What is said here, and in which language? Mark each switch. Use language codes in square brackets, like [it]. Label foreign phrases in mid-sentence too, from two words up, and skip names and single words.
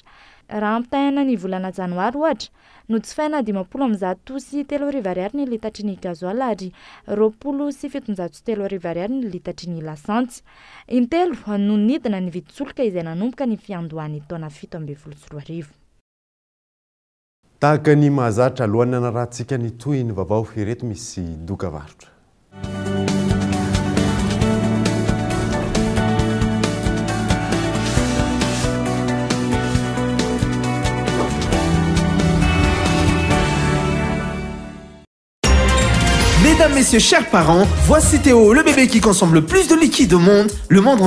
[mg] Raha ampitahaina ny volana janoary ohatra, no jifaina 10,3 ariary ny litatry ny gazoal ary 20,703 ariary ny litatry ny lasantsy. Intelo no nidina ny vidin-tsoloka izay nanomboka ny fiandohan'ny taona 2024. Tahaka ny mahazatra alohan'ny anarahantsika ny toy ny vaovao ireto misy doka varotra. [fr] Mesdames, messieurs, chers parents, voici Théo, le bébé qui consomme le plus de liquide au monde.